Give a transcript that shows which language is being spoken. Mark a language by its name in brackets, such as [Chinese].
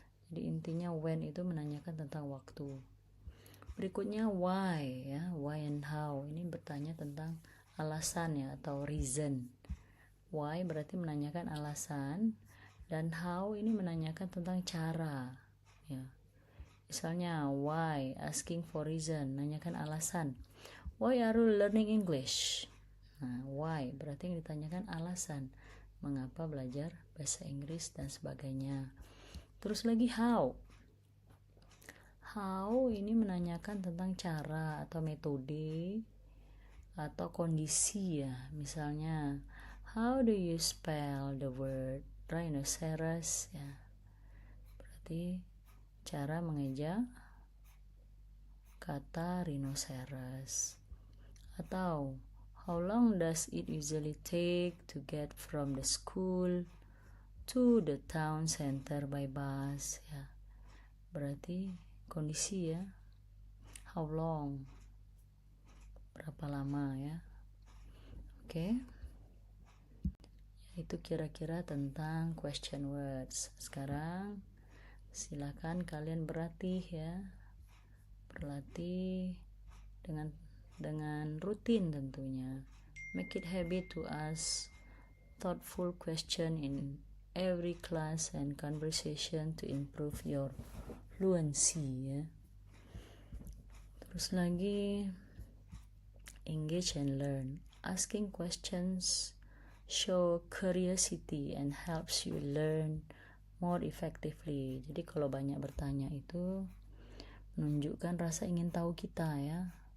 [Indonesian] Jadi intinya when itu menanyakan tentang waktu. Berikutnya why, ya, why and how. Ini bertanya tentang alasan, ya, atau reason. Why berarti menanyakan alasan, dan how ini menanyakan tentang cara, ya. Misalnya why, [English] asking for reason, [Indonesian] menanyakan alasan. [English] Why are you learning English? [Indonesian] Nah, why berarti yang ditanyakan alasan, mengapa belajar bahasa Inggris dan sebagainya. Terus lagi how. How ini menanyakan tentang cara atau metode atau kondisi, ya. Misalnya [English] how do you spell the word rhinoceros, [Indonesian] ya. Berarti cara mengeja kata rhinoceros. Atau [English] how long does it usually take to get from the school to the town center by bus, [Indonesian] ya. Berarti kondisi, ya. [English] How long, [Indonesian] berapa lama, ya. Oke. Itu kira-kira tentang [English] question words. [Indonesian] Sekarang silakan kalian berlatih, ya. Berlatih dengan rutin tentunya. [English] Make it habit to ask thoughtful question in every class and conversation to improve your fluency, [Indonesian] ya. Terus lagi [English] engage and learn. Asking questions show curiosity and helps you learn more effectively. [Indonesian] Jadi kalau banyak bertanya itu menunjukkan rasa ingin tahu kita, ya.